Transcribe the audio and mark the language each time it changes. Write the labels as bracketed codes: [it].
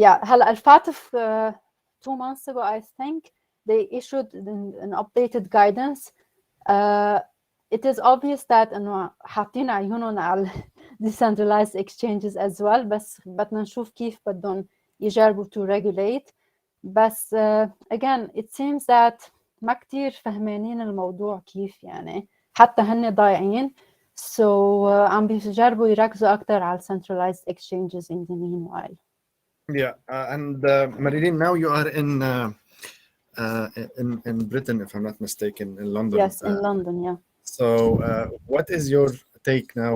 [ar] هلا الفاتف [en] 2 months ago, I think they issued an updated guidance. It is obvious that [ar] إنه حاطين عيونهم على [en] decentralized exchanges as well, [ar] بس بدنا نشوف كيف بدهم يجربوا [en] to regulate. [ar] بس [en] again it seems that [ar] ما كتير فهمانين الموضوع كيف يعني حتى هن ضايعين. [en] So [ar] عم بيجربوا يركزوا أكتر على [en] centralized exchanges in the meanwhile. Yeah, and Marilyne, now you are in Britain, if I'm not mistaken, in London. Yes, in London, yeah. So what is your take now?